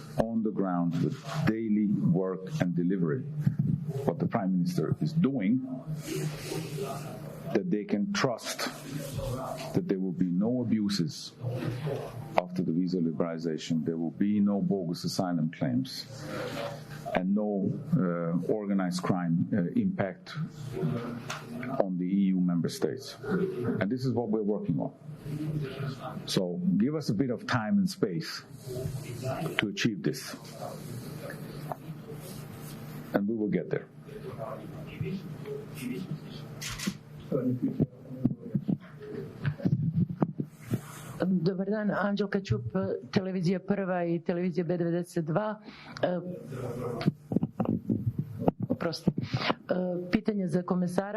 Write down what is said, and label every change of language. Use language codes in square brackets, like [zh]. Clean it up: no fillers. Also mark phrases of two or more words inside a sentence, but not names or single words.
[en] on the ground, with daily work and delivery, what the Prime Minister is doing, that they can trust that there will be no abuses after the visa liberalization, there will be no bogus asylum claims, and no organized crime impact on the EU member states. And this is what we're working on. So give us a bit of time and space to achieve this. And we will get there. [sr] Dobar dan, Anđelka Ćup, televizija Prva i televizija B92. Pitanje za komesara.